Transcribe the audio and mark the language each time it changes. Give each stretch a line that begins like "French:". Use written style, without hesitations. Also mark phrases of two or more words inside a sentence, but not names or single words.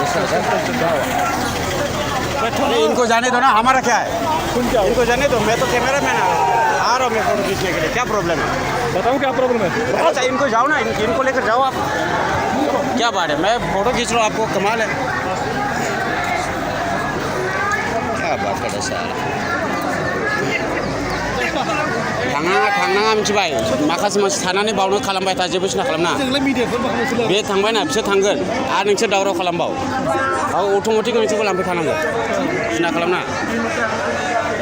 Hindi: इनको जाने दो ना, हमारा क्या है? इनको जाने दो, मैं तो
English: camera man
Hindi: आ रहा हूँ मैं फोटो खींचने के लिए, क्या प्रॉब्लम है? बताऊँ क्या प्रॉब्लम है? अच्छा इनको जाओ ना, इनको लेकर जाओ आप, क्या बात है? मैं फोटो खींच रहा हूँ, आपको कमाल है, क्या बात कर रहे साला?
Bodo: थांनाङा मिथिबाय माखासे मानसि थानानै बावनो खालामबाय था जेबो सिना खालामना बे थांबाय ना बिसोर थांगोन आरो नोंसोर दावराव खालामबाव अट'मेटिक नोंसोरखौ लांफैखानांगोन सिना खालामना